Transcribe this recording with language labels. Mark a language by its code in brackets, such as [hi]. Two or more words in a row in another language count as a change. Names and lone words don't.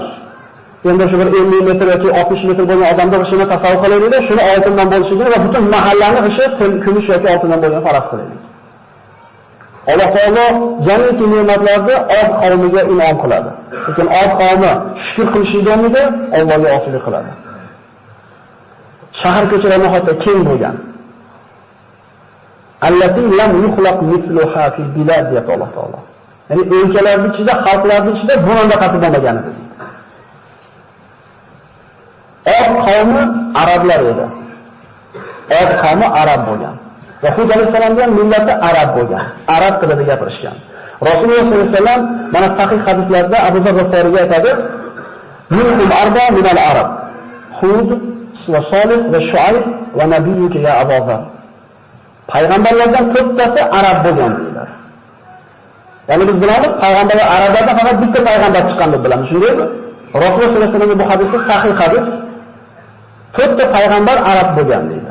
[uz] Endi shu bir 50 metr yoki 60 metr bo'lgan odamning g'ishini tasavvur qilaylik, shuni oltindan bo'lishini va butun mahallaning g'ishi kumush yoki oltindan bo'lgan farq qilaylik. Alloh taolo jamiki ne'matlarni Od qavmiga in'om qiladi. Lekin Od qavmi shukr qilishdan o'rniga Allohga osilik qiladi. Shahar ko'chalari nihoyatda keng bo'lgan. [ar] التي لم يخلق مثلها في البلاد [uz] deyapti Alloh taolo. Ya'ni o'lkalarning ichida, xalqlarning ichida bundan qattiq bo'lmagan edi. Od qavmi arablar edi. Od qavmi arab bo'lgan. Va Hud alayhissalomga millati arab bo'lgan. Arab tilida gapirishgan. Rasululloh [ar] صلى الله عليه وسلم [uz] mana sahih hadislarda Abu Zar G'iforiga aytadi: [ar] "منهم أربع من العرب. هود و صالح و شعيب و نبيك يا أبو ذر." [uz] Payg'ambarlardan to'rttasi arab bo'lgan deydilar. Ya'ni biz bilamiz, payg'ambarlar arablardan faqat bitta payg'ambar chiqqan deb bilamiz, shundaymi? Rasululloh [ar] صلى الله عليه وسلم [uz] bu hadisda sahih hadis. To'rtta payg'ambar arab bo'lgan deydi.